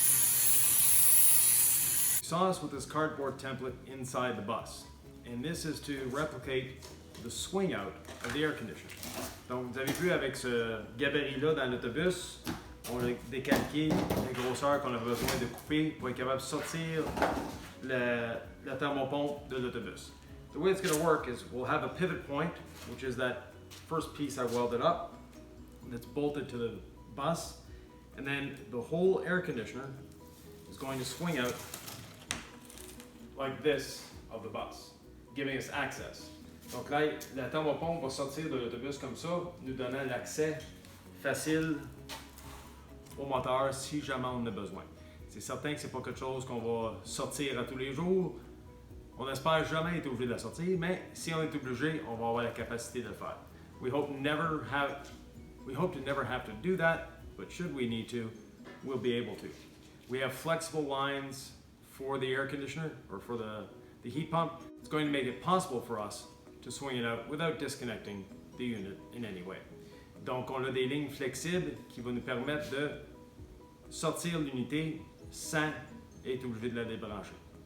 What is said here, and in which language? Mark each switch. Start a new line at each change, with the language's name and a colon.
English: saw us with this cardboard template inside the bus. And this is to replicate the swing out of the air conditioner.
French: Donc, vous avez vu avec ce gabarit-là dans l'autobus, on a décalqué les grosseurs qu'on avait besoin de couper pour être capable de sortir la thermopompe de l'autobus.
English: The way it's going to work is we'll have a pivot point, which is that first piece I welded up that's bolted to the bus, and then the whole air conditioner is going to swing out like this of the bus, giving us access.
French: Donc là, la thermopompe va sortir de l'autobus comme ça, nous donnant l'accès facile au moteur si jamais on en a besoin. C'est certain que c'est pas quelque chose qu'on va sortir à tous les jours. On espère jamais être obligé de la sortir, mais si on est obligé, on va avoir la capacité de le faire.
English: We hope to never have to do that, but should we need to, we'll be able to. We have flexible lines for the air conditioner or for the heat pump. It's going to make it possible for us to swing it out without disconnecting the unit in any way.
French: Donc on a des lignes flexibles qui vont nous permettre de sortir l'unité sans être obligé de la débrancher.